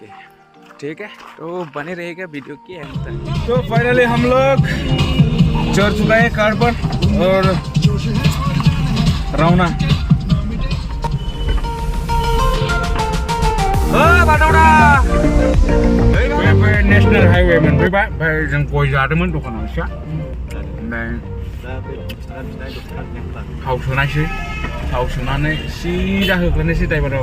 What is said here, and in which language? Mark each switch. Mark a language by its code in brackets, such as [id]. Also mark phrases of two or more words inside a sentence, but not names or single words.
[hi] ठीक है, तो बने रहेगा वीडियो की एंड तक। तो फाइनली हम लोग चढ़ चुका है कार पर और रवाना। [en] national highway [brx] मोनफैबाय। ओमफ्राय जों गय जादोंमोन दखानाव एसे, ओमफ्राय थाव सोनायसै। थाव सोनानै सिदा होग्रोनोसै ड्राइभारा।